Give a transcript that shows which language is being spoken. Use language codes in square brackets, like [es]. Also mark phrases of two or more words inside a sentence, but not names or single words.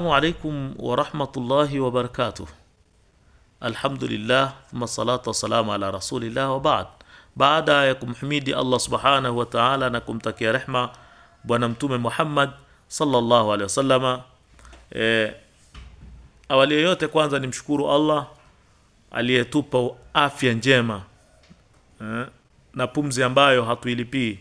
[ar] عليكم ورحمة الله وبركاته. الحمد لله ثم الصلاة والسلام على رسول الله وبعد. [sw] Baada ya kumhimidi Allah [ar] سبحانه وتعالى [sw] na kumtakia rehma bwana mtume Muhammad [ar] صلى الله عليه وسلم, [sw] awali yote kwanza nimshukuru Allah aliyetupa afya njema na pumzi ambayo hatuilipii.